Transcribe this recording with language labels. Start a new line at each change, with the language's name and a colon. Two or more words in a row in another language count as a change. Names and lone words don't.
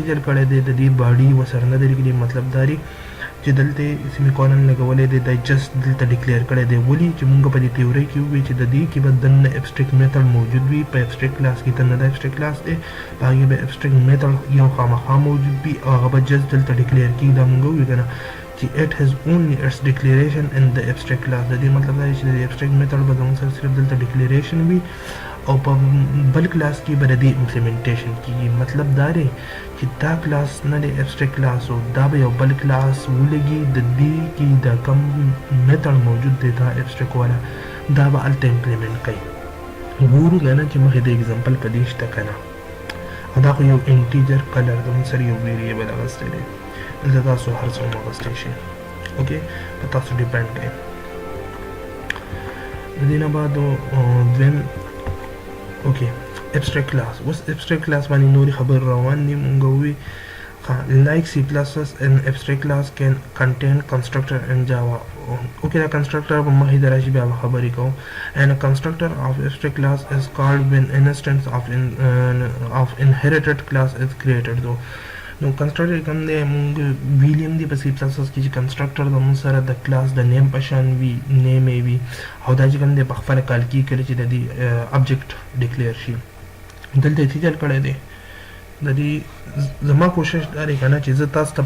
Pashto: چل کړی دی د دې باډي ورسره نه دی لیکلي مطلب دا دی چې دلته سیمیکولن لګولی دی دا جسټ دلته ډیکلیئر کړی دی ولې چې مونږ په دې تیوري کې ووایو چې د دې کې به دننه
English: abstract method
Pashto: موجود وي په abstract class کې دننه د
English: abstract class
Pashto: دی په هغې به
English: abstract method
Pashto: یو خامخا موجود وي او هغه به جسټ دلته ډیکلیئر کېږي دا مونږ ووایو که نه چې
English: it has only its declaration in the abstract class
Pashto: د دې مطلب دا دی چې د
English: abstract method
Pashto: به زموږ سره صرف دلته declaration وي او په بل کلاس کې به د دې امپلیمنټیشن کېږي مطلب دا دی چې دا کلاس نه دی
English: abstract class
Pashto: او دا به یو بل کلاس ولګي د دې کې دا کوم میتھډ موجود دی دا abstract والا دا به هلته امپلیمنټ کوي ګورو که نه چې مخکې د اګزامپل په دې شته که نه او دا خو یو انټیجر کلر زموږ سره یو ویریبل اخیستی دی دلته تاسو هر څه هم اخیستی شئ اوکې په تاسو ډیپینډ کوي د دې نه بعد دویم اوکې
English: abstract class
Pashto: اوس
English: abstract class
Pashto: باندې نورې خبرې روان دي مونږ ووایو
English: like C++ an abstract class can contain constructor and Java okay
Pashto: دا constructor په مخې ته راشي بیا به خبرې کوو
English: and a constructor of abstract class is called when an instance of inherited class is created though
Pashto: نو کنسټرکټر کوم دی مونږ ویلیم دی په C++ کې چې کنسټرکټر د مونږ سره د کلاس د نیم په شان وي نیم یې وي او دا چې کوم دی په خپله کال کې کله چې د دې ابجیکټ ډیکلیئر شي دلته یې څه چل کړی دی د دې زما کوشش دا دی که نه چې زه تاسو ته